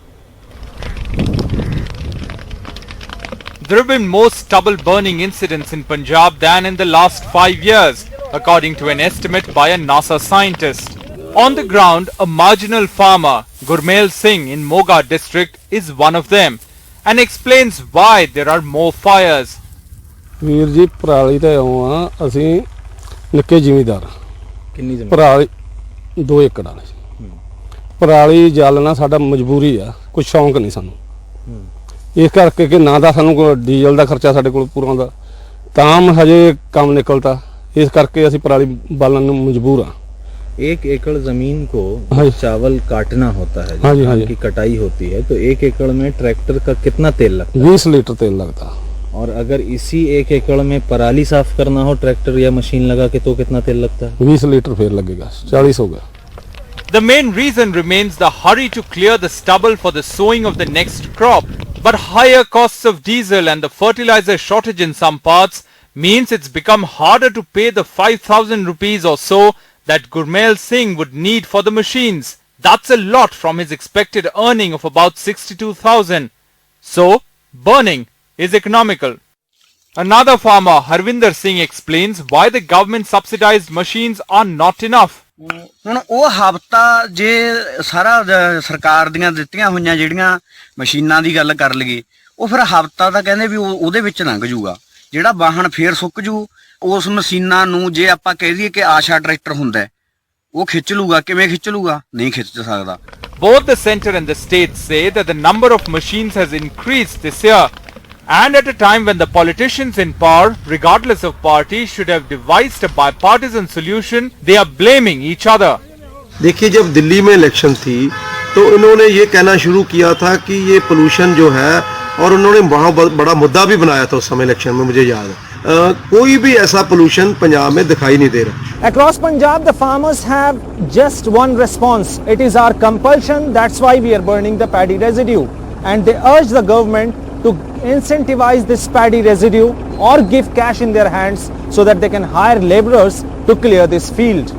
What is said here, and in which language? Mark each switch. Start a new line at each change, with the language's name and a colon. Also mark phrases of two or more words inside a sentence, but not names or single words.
English: There have been more stubble burning incidents in Punjab than in the last 5 years, according to an estimate by a NASA scientist. On the ground, a marginal farmer, Gurmail Singh in Moga district, is one of them and explains why there are more fires.
Punjabi: ਵੀਰ ਜੀ ਪਰਾਲੀ ਤੇ ਆਉਂ ਆ ਅਸੀਂ ਨਿੱਕੇ ਜ਼ਿਮੀਂਦਾਰ ਕਿੰਨੀ ਜ਼ਮੀਨ ਪਰਾਲੀ 2 ਏਕੜ ਆ ਪਰਾਲੀ ਜਲਣਾ ਸਾਡਾ ਮਜਬੂਰੀ ਆ ਕੋਈ ਸ਼ੌਂਕ ਨਹੀਂ ਸਾਨੂੰ ਇਸ ਕਰਕੇ ਕਿ ਨਾ ਦਾ ਸਾਨੂੰ ਕੋਈ ਡੀਜ਼ਲ ਦਾ ਖਰਚਾ ਸਾਡੇ ਕੋਲ ਪੂਰਾ ਹੁੰਦਾ ਤਾਂ ਹਜੇ ਕੰਮ ਨਿਕਲਦਾ ਇਸ ਕਰਕੇ ਅਸੀਂ ਪਰਾਲੀ ਬਾਲਣ ਨੂੰ ਮਜਬੂਰ ਆ
Hindi: 1 एकड़ जमीन को चावल काटना होता है, हाँ जी, की कटाई होती है, तो 1 एकड़ में ट्रैक्टर का कितना तेल लगता है? 20 लीटर तेल लगता। और अगर इसी 1 एकड़ में पराली साफ करना हो ट्रैक्टर या मशीन लगा के तो कितना तेल लगता है? 20 लीटर फिर लगेगा, 40 हो गया।
English: The main reason remains the hurry to clear the stubble for the sowing of the next crop. But higher costs of diesel and the fertilizer shortage in some parts means it's become harder to pay the 5,000 rupees or so that Gurmail Singh would need for the machines. That's a lot from his expected earning of about 62,000. So, burning is economical. Another farmer, Harvinder Singh, explains why the government subsidized machines are not enough.
Punjabi: ਹੁਣ ਉਹ ਹਫਤਾ ਜੇ ਸਾਰਾ ਸਰਕਾਰ ਦੀਆਂ ਦਿੱਤੀਆਂ ਹੋਈਆਂ ਜਿਹੜੀਆਂ ਮਸ਼ੀਨਾਂ ਦੀ ਗੱਲ ਕਰ ਲਈਏ ਉਹ ਫਿਰ ਹਫਤਾ ਤਾਂ ਕਹਿੰਦੇ ਵੀ ਉਹਦੇ ਵਿੱਚ ਲੰਘ ਜੂਗਾ ਜਿਹੜਾ ਵਾਹਨ ਫੇਰ ਸੁੱਕ ਜੂ ਉਸ ਮਸ਼ੀਨਾਂ ਨੂੰ ਜੇ ਆਪਾਂ ਕਹਿ ਦਈਏ ਕਿ ਆਸ਼ਾ ਟਰੈਕਟਰ ਹੁੰਦਾ ਉਹ ਖਿੱਚ ਲੂਗਾ ਕਿਵੇਂ ਖਿੱਚ ਲੂਗਾ ਨਹੀਂ ਖਿੱਚ ਸਕਦਾ
English: Both the centre and the state say that the number of machines has increased this year. And at a time when the politicians in power, regardless of party, should have devised a bipartisan solution, they are blaming each other.
Hindi: देखिए जब दिल्ली में इलेक्शन थी तो इन्होंने ये कहना शुरू किया था कि ये पोल्यूशन जो है और उन्होंने वहाँ बड़ा मुद्दा भी बनाया था उस समय इलेक्शन में मुझे याद है कोई भी ऐसा पोल्यूशन पंजाब में दिखाई नहीं दे रहा
English: Across Punjab the farmers have just one response. It is our compulsion, that's why we are burning the paddy residue, and they urge the government to incentivize this paddy residue or give cash in their hands so that they can hire laborers to clear this field.